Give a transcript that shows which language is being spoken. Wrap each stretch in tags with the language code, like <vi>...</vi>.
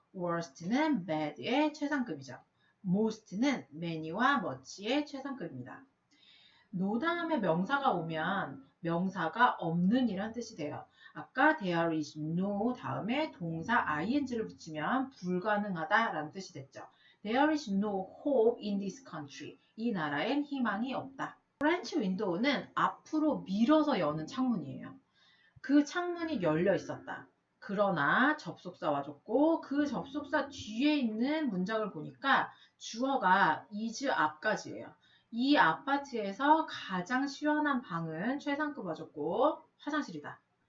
<ko>worst는 bad의 최상급이죠. most는 many와 much의 최상급입니다. no 다음에 명사가 오면 명사가 없는 이란 뜻이 돼요. 아까 there is no 다음에 동사 ing를 붙이면 불가능하다라는 뜻이 됐죠.</ko> <en>There is no hope in this country.</en> <ko>이 나라엔 희망이 없다. French window는 앞으로 밀어서 여는 창문이에요. 그 창문이 열려 있었다. 그러나 접속사 와줬고 그 접속사 뒤에 있는 문장을 보니까 주어가 is 앞까지예요. 이 아파트에서 가장 시원한 방은 최상급 와줬고 화장실이다.</ko>